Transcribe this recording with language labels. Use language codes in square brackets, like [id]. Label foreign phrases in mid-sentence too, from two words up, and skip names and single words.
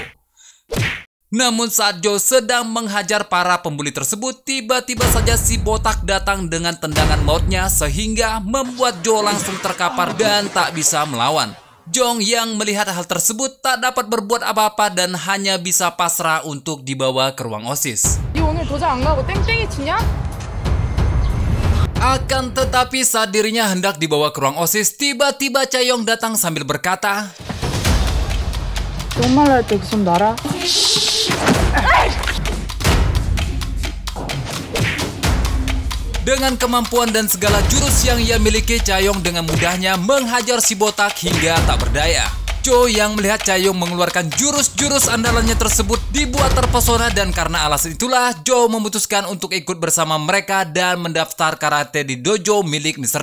[id] Namun saat Jo sedang menghajar para pembuli tersebut, tiba-tiba saja si botak datang dengan tendangan mautnya sehingga membuat Jo langsung terkapar dan tak bisa melawan. Jong yang melihat hal tersebut tak dapat berbuat apa-apa dan hanya bisa pasrah untuk dibawa ke ruang OSIS. [ko] 니 오늘 도장 안 가고 땡땡이 치냐? [id] Akan tetapi saat dirinya hendak dibawa ke ruang OSIS, tiba-tiba Chaeyong datang sambil berkata, [ko] 똥 말랄 때 좀 놔라. [id] dengan kemampuan dan segala jurus yang ia miliki, Chaeyong dengan mudahnya menghajar si botak hingga tak berdaya. Jo yang melihat Chaeyong mengeluarkan jurus-jurus andalannya tersebut dibuat terpesona, dan karena alasan itulah Jo memutuskan untuk ikut bersama mereka dan mendaftar karate di dojo milik Mr.